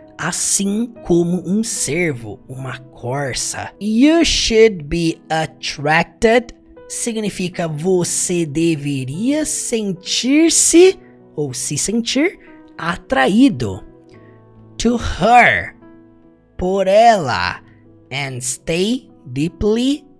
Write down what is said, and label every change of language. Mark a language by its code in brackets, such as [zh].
[pt] Assim como um cervo, uma corça. [en] You should be attracted. [pt] Significa você deveria sentir-se ou se sentir atraído. [en] To her. [pt] Por ela. [en] And stay deeply